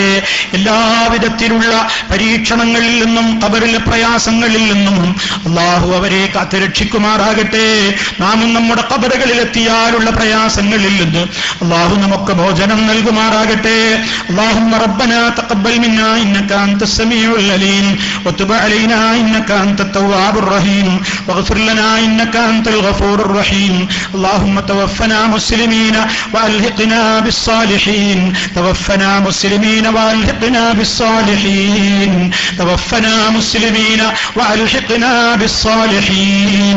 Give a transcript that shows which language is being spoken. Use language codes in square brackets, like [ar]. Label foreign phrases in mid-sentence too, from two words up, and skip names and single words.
[ml] എല്ലാവിധത്തിലുള്ള പരീക്ഷണങ്ങളിൽ നിന്നും ഖബറിലെ പ്രയാസങ്ങളിൽ നിന്നും അല്ലാഹു അവരെ കാത്തുരക്ഷിക്കുമാറാകട്ടെ. നാമും നമ്മുടെ ഖബറുകളിൽ എത്തിയാലുള്ള പ്രയാസങ്ങളിൽ നിന്ന് അല്ലാഹു നമുക്ക് മോചനം നൽകുമാറാകട്ടെ. [ar] اللهم ربنا تقبل منا إنك أنت السميع العليم وتب علينا إنك أنت التواب الرحيم واغفر لنا إنك أنت الغفور الرحيم. اللهم توفنا مسلمين وألحقنا بالصالحين، توفنا مسلمين وألحقنا بالصالحين، توفنا مسلمين وألحقنا بالصالحين.